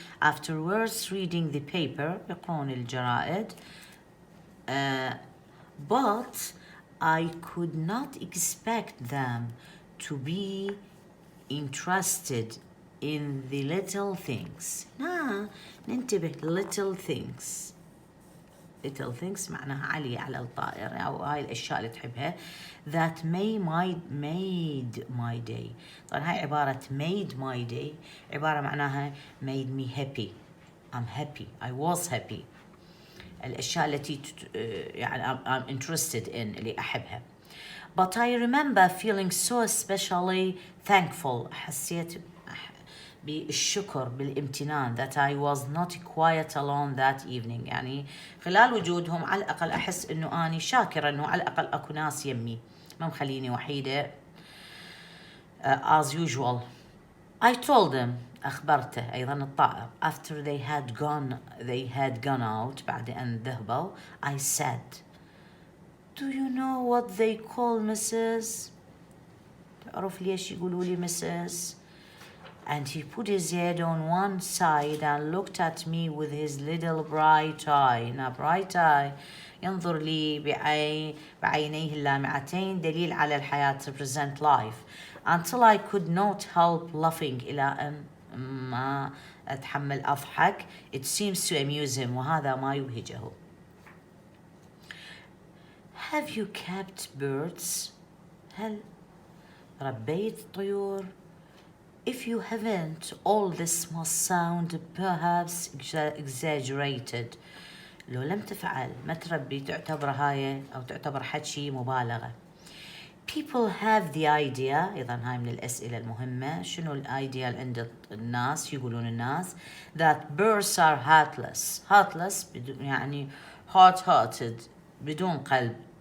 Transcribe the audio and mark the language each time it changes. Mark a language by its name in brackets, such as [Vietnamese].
[English] Afterwards reading the paper [Arabic] يقرون الجرائد. [English] But I could not expect them to be interested in the little things. [Arabic] ننتبه [English] little things. little things [Arabic] معناها عالية على الطائر أو هاي الأشياء اللي تحبها [English] that made my day. [Arabic] طبعا هاي عبارة [English] made my day [Arabic] عبارة معناها [English] made me happy. I'm happy. I was happy. [Arabic] الأشياء التي يعني [English] I'm interested in [Arabic] اللي أحبها. [English] But I remember feeling so especially thankful. [Arabic] حسيت بالشكر بالامتنان [English] that I was not quiet alone that evening. [Arabic] يعني خلال وجودهم على الأقل أحس إنه أني شاكرة إنه على الأقل أكو ناس يمي ما مخليني وحيدة. [English] As usual I told them [Arabic] أخبرته أيضا الطائر [English] after they had gone out [Arabic] بعد أن ذهبوا. [English] I said, do you know what they call Mrs. [Arabic] تعرف ليش يقولوا لي Mrs. [English] And he put his head on one side and looked at me with his little bright eye. Now bright eye [Arabic] ينظر لي بعينيه اللامعتين دليل على الحياة [English] represent life. Until I could not help laughing [Arabic] إلى أن ما أتحمل أضحك. [English] It seems to amuse him [Arabic] وهذا ما يبهجه. [English] Have you kept birds? [Arabic] هل ربيت طيور؟ [English] If you haven't, all this must sound perhaps exaggerated. [Arabic] لو لم تفعل ما تربي تعتبر هاي أو تعتبر حكي مبالغة. [English] People have the idea. [Arabic] أيضا هاي من الأسئلة المهمة. شنو الأيديا اللي عند الناس يقولون الناس [English] that birds are heartless. [Arabic] Heartless يعني hard-hearted بدون قلب.